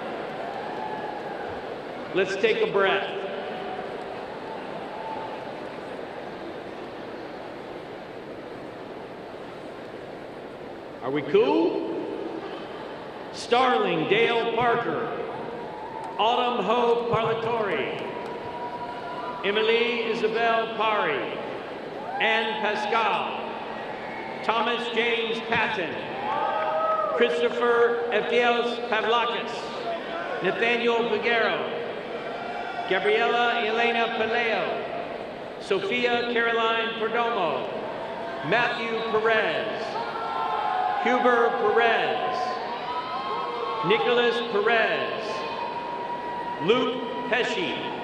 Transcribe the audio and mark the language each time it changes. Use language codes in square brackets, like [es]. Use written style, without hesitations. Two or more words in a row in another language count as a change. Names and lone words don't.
[en] Let's take a breath. Are we cool? Starling Dale Parker, Autumn Hope Parlatori, Emily Isabel Pari, Anne Pascal, Thomas James Patton, Christopher Efiels Pavlakis, Nathaniel Figueroa, Gabriela Elena Paleo, Sophia Caroline Perdomo, Matthew Perez, Huber Perez, Nicholas Perez, Luke Pesci,